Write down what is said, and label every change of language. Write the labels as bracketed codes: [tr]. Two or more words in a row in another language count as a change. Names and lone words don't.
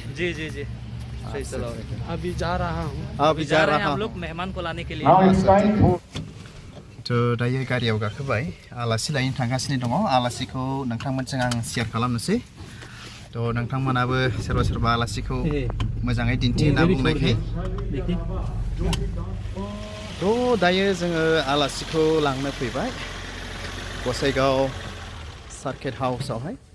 [hi] जी सही चलो अभी जा रहा हूँ हम लोग मेहमान को लाने के लिए [brx] तो दायो गारियाव गाखोबाय आलासि लायनो थांगासिनो दङ आलासिखौ नोंथांमोनजों आं शेयार खालामनोसै तो नोंथांमोनाबो सोरबा आलासिखौ मोजाङै दिन्थि होनना बुंनायखाय तो दायो जोङो आलासिखौ लांनो फैबाय गसाइगाव सार्किट हाउसआवहाय